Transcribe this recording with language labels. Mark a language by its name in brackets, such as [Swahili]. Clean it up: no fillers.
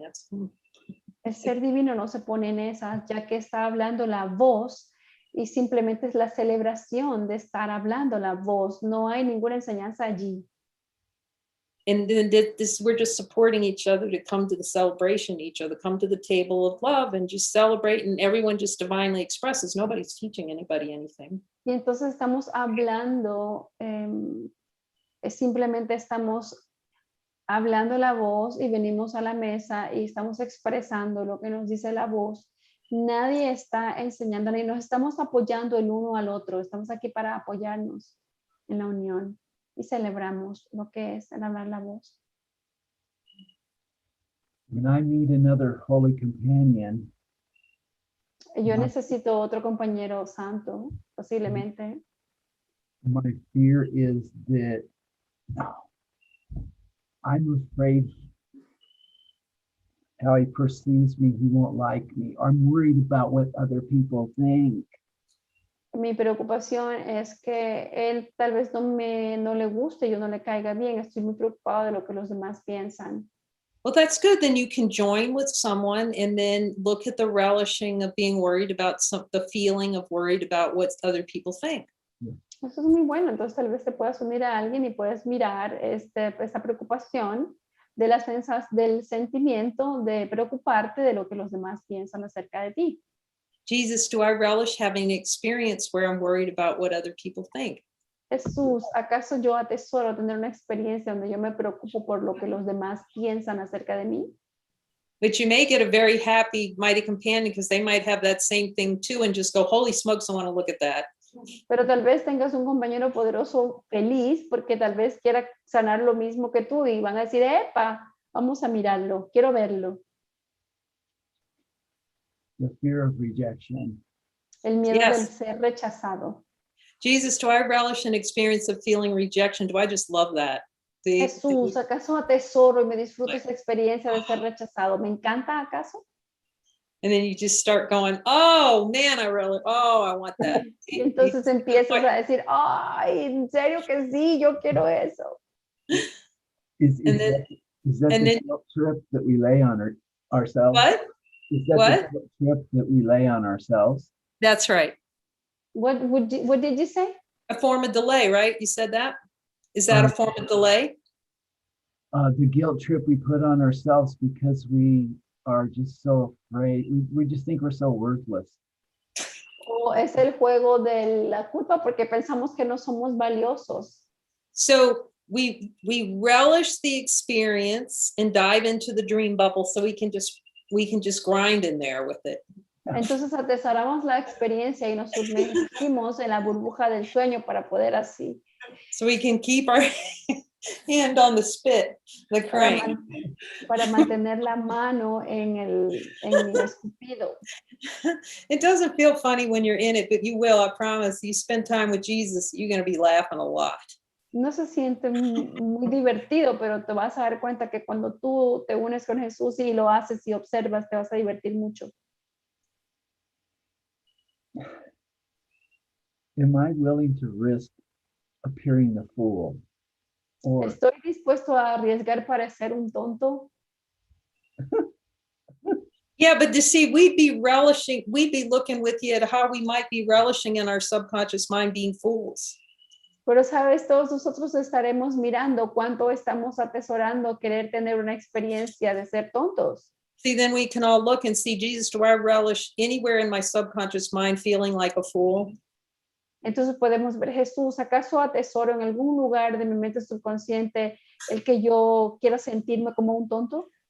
[English] That's [Spanish] El ser divino no se pone en esa, ya que está hablando la voz y simplemente es la celebración de estar hablando la voz. No hay ninguna enseñanza allí. [English] And then we're just supporting each other to come to the celebration, each other, come to the table of love and just celebrate, and everyone just divinely expresses. Nobody's teaching anybody anything. [Spanish] Y entonces estamos hablando, simplemente estamos hablando la voz y venimos a la mesa y estamos expresando lo que nos dice la voz. Nadie está enseñando ni nos estamos apoyando el uno al otro. Estamos aquí para apoyarnos en la unión y celebramos lo que es el hablar la voz. [English] when I meet another holy companion, [Spanish] Yo necesito otro compañero santo, posiblemente. [English] my fear is that I'm afraid how he perceives me, he won't like me. I'm worried about what other people think. [Spanish] Mi preocupación es que él tal vez no le guste, yo no le caiga bien. Estoy muy preocupado de lo que los demás piensan. [English] Well, that's good. Then you can join with someone and then look at the relishing of being worried about the feeling of worried about what other people think. [Spanish] Eso es muy bueno. Entonces tal vez te puedas unir a alguien y puedes mirar esa preocupación de del sentimiento de preocuparte de lo que los demás piensan acerca de ti. [English] Jesus, do I relish having an experience where I'm worried about what other people think? [Spanish] Jesús, ¿acaso yo atesoro tener una experiencia donde yo me preocupo por lo que los demás piensan acerca de mí? [English] But you may get a very happy, mighty companion because they might have that same thing too and just go, holy smokes, I want to look at that. [Spanish] Pero tal vez tengas un compañero poderoso feliz porque tal vez quiera sanar lo mismo que tú y van a decir, epa, vamos a mirarlo, quiero verlo. [English] The fear of rejection. [Spanish] El miedo del [English] Yes. [Spanish] ser rechazado. [English] Jesus, do I relish an experience of feeling rejection? Do I just love that? [Spanish] Jesús, ¿acaso atesoro y me disfruto esa experiencia de ser rechazado? ¿Me encanta acaso? [English] And then you just start going, oh man, I want that. [Spanish] Y entonces empiezas a decir, ay, en serio que sí, yo quiero eso. [English] Is And then- that and the then- guilt trip that we lay on ourselves? What? Is that What? the guilt trip that we lay on ourselves? That's right. What did you say? A form of delay, right? You said that? Is that a form of delay? The guilt trip we put on ourselves because we are just so afraid. We just think we're so worthless. [Spanish] ¿O es el juego de la culpa porque pensamos que no somos valiosos? [English] So we relish the experience and dive into the dream bubble so we can just grind in there with it. [Spanish] Entonces atesoramos la experiencia y nos sumergimos en la burbuja del sueño para poder así. [English] So we can keep our hand on the spit, the crane. [Spanish] Para mantener la mano en el escupido. [English] It doesn't feel funny when you're in it, but you will, I promise. You spend time with Jesus, you're going to be laughing a lot. [Spanish] No se siente muy divertido, pero te vas a dar cuenta que cuando tú te unes con Jesús y lo haces y observas, te vas a divertir mucho. [English] Am I willing to risk appearing the fool? Or [Spanish] ¿Estoy dispuesto a arriesgar para ser un tonto? [English] Yeah, but to see, we'd be looking with you at how we might be relishing in our subconscious mind being fools. [Spanish] Pero sabes, todos nosotros estaremos mirando cuánto estamos atesorando querer tener una experiencia de ser tontos. [English] See, then we can all look and see, Jesus, do I relish anywhere in my subconscious mind feeling like a fool? [Spanish] Entonces podemos ver, Jesús, ¿acaso atesoro en algún lugar de mi mente subconsciente el que yo quiera sentirme como un tonto?